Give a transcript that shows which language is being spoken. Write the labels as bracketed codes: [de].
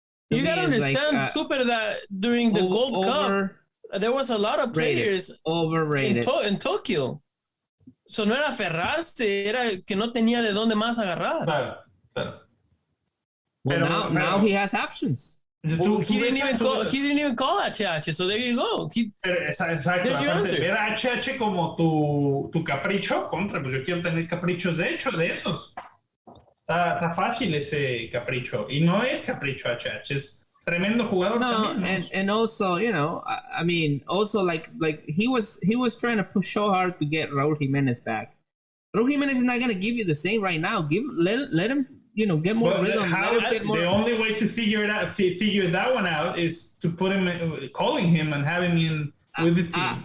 [en] You gotta understand, like, Super, that during the Gold Cup there was a lot of players overrated in Tokyo. [es] So no era aferrarse, era que no tenía de dónde más agarrar. Claro. [en] Well, now he has options. Well, he didn't even call HH, so there you go. [es] Exacto. Ver a HH como tu capricho, pues yo quiero tener caprichos de esos. Está fácil ese capricho. Y no es capricho HH, es tremendo jugador también. [en] And also, I mean, also like he was trying to push so hard to get Raúl Jiménez back. Raúl Jiménez is not going to give you the same right now. Let him get more rhythm. The only way to figure that one out is to put him, calling him and having him with the team.